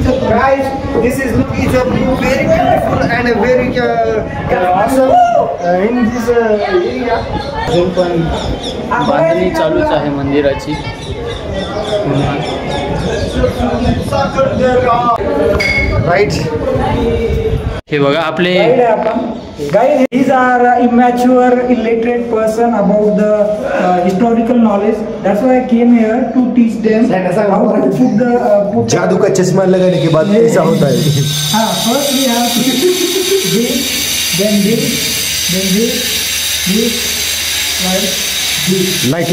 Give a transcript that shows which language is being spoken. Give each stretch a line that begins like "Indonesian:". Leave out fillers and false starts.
English: Guys, this is very beautiful and very awesome in this area.
Marathi: अजून पण बांधणी चालूच आहे मंदिराची.
English: Right.
Marathi: हे बघा आपले
English: Guys, these are immature, illiterate person about the historical knowledge. That's why I came here to teach them how to put the
Hindi: जादू का चश्मा लगाने के बाद ऐसा होता है.
English: First we have to this, then this, then this, like this.